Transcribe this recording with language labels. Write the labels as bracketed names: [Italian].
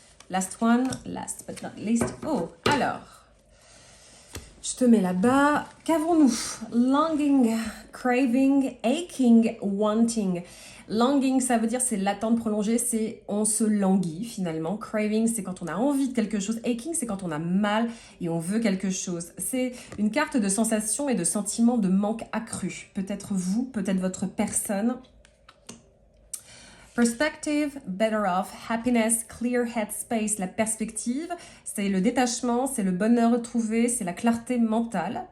[English] Last one, last but not least. [French] Oh, alors, je te mets là-bas. Qu'avons-nous? [English] Longing, craving, aching, wanting. [French] Longing, ça veut dire c'est l'attente prolongée, c'est on se languit finalement. Craving, c'est quand on a envie de quelque chose. Aching, c'est quand on a mal et on veut quelque chose. C'est une carte de sensation et de sentiment de manque accru. Peut-être vous, peut-être votre personne. Perspective, [English] better off, happiness, clear headspace, [French] la perspective, c'est le détachement, c'est le bonheur retrouvé, c'est la clarté mentale.